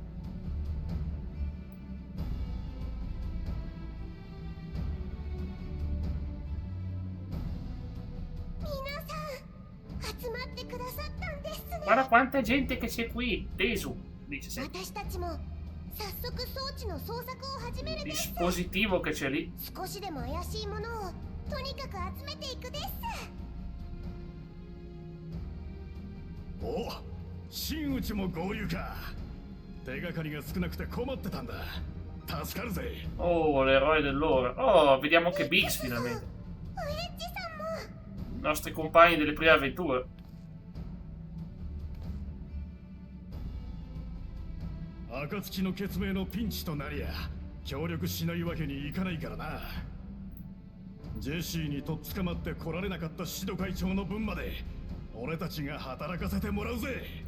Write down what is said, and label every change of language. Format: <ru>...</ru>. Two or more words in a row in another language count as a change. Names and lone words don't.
<it>Guarda quanta gente che c'è qui. Tesu, dice sempre. Il dispositivo che c'è lì.</it> <ja>Oh, 真打ちも合流か。手がかりが少なくて困ってたんだ。助かるぜ。</ja> <it>Oh, l'eroe dell'ora. Oh, vediamo anche Biggs finalmente. I nostri compagni delle prime avventure.</it> <ja>暁の決命のピンチとなりゃ協力しないわけにいかないからな。ジェシーにとっ捕まって来られなかったシド会長の分まで俺たちが働かせてもらうぜ。</ja>